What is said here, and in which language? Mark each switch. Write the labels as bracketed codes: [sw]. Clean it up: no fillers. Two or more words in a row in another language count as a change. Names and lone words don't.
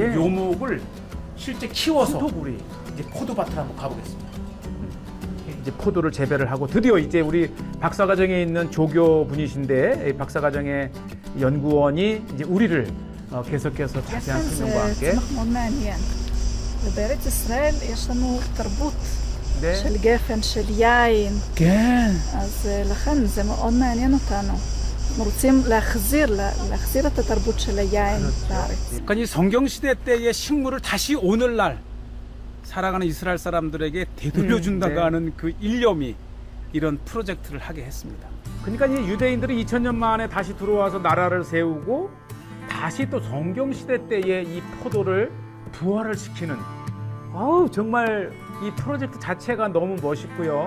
[ko] 묘목을 실제 키워서 포도굴이 이제 포도밭을 한번 가보겠습니다. 이제 포도를 재배를 하고 드디어 이제 우리 박사과정에 있는 조교 분이신데 이 박사과정의 연구원이 이제 우리를 계속해서 자세한 [he] גפן [ko] 설명과 [he] זה [ko] 함께 [he] צמח מאוד מעניין. ובארץ ישראל יש לנו תרבות [ko] 네. [he] של גפן, של יין, כן. אז לכן זה מאוד מעניין אותנו. אנחנו רוצים להחזיר את התרבות של היין בארץ. [ko] 그러니까 이 성경시대 때의 식물을 다시 오늘날 살아가는 이스라엘 사람들에게 되돌려준다고 네. 하는 그 일념이 이런 프로젝트를 하게 했습니다. 그러니까 이 유대인들이 2000년 만에 다시 들어와서 나라를 세우고 다시 또 성경 시대 때의 이 포도를 부활을 시키는 정말 이 프로젝트 자체가 너무 멋있고요.